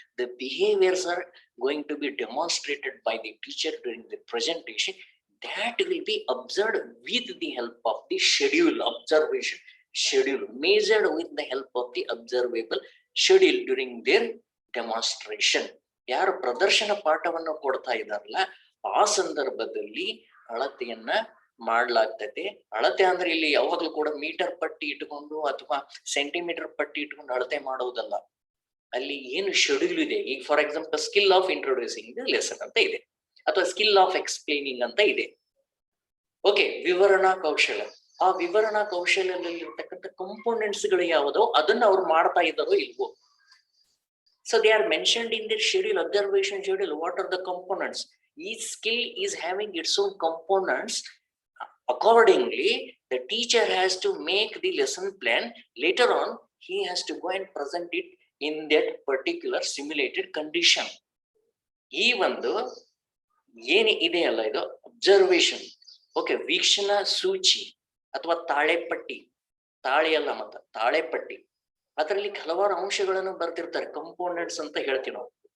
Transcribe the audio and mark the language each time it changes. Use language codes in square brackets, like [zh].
[en] The behaviors are going to be demonstrated by the teacher during the presentation. That will be observed with the help of the schedule, observation schedule, measured with the help of the observable schedule during their demonstration. [kn] ಯಾರು ಪ್ರದರ್ಶನ ಪಾಠವನ್ನು ಕೊಡ್ತಾ ಇದ್ದಾರಲ್ಲ ಆ ಸಂದರ್ಭದಲ್ಲಿ ಅಳತೆಯನ್ನ ಮಾಡ್ಲಾಗ್ತದೆ. ಅಳತೆ ಅಂದ್ರೆ ಇಲ್ಲಿ ಯಾವಾಗ್ಲೂ ಕೂಡ ಮೀಟರ್ ಪಟ್ಟಿ ಇಟ್ಕೊಂಡು ಅಥವಾ ಸೆಂಟಿಮೀಟರ್ ಪಟ್ಟಿ ಇಟ್ಕೊಂಡು ಅಳತೆ ಮಾಡೋದಲ್ಲ. ಅಲ್ಲಿ ಏನು ಶೆಡ್ಯೂಲ್ ಇದೆ, ಈಗ [en] for example skill of introducing the lesson [kn] ಅಂತ ಇದೆ, ಅಥವಾ [en] skill of explaining [kn] ಅಂತ ಇದೆ. ಓಕೆ, ವಿವರಣಾ ಕೌಶಲ್ಯ. ಆ ವಿವರಣಾ ಕೌಶಲ್ಯದಲ್ಲಿ ಇರ್ತಕ್ಕಂಥ ಕಂಪೋನೆಂಟ್ಸ್ ಗಳು ಯಾವುದೋ ಅದನ್ನ ಅವ್ರು ಮಾಡ್ತಾ ಇದ್ದಾರೋ ಇಲ್ವೋ. [en] So they are mentioned in their schedule, observation schedule. What are the components? Each skill is having its own components. Accordingly, the teacher has to make the lesson plan. Later on, he has to go and present it in that particular simulated condition. [kn] ಈ ಒಂದು ಏನು ಇದೆ ಅಲ್ಲ ಇದು observation. Okay, ವೀಕ್ಷಣಾ ಸೂಚಿ ಅಥವಾ ತಾಳೆಪಟ್ಟಿ, ತಾಳೆ ಅಲ್ಲ ಮತ್ತ ತಾಳೆಪಟ್ಟಿ, ಅದರಲ್ಲಿ ಹಲವಾರು ಅಂಶಗಳನ್ನು ಬರ್ತಿರ್ತಾರೆ, ಕಂಪೋನೆಂಟ್ಸ್ ಅಂತ ಹೇಳ್ತೀವಿ ನಾವು.